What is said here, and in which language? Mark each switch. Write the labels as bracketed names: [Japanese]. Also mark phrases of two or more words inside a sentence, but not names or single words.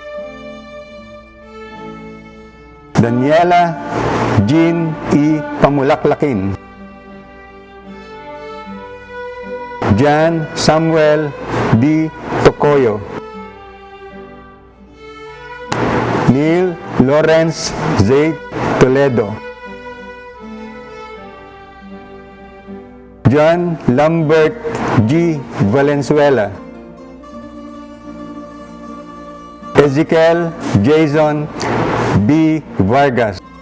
[Filipino] Daniela Jean E. Pamulaklakin. Jan Samuel D. Tocoyo. Neil Lawrence Z. Toledo. John Lambert G. Valenzuela. Ezekiel Jason B. Vargas.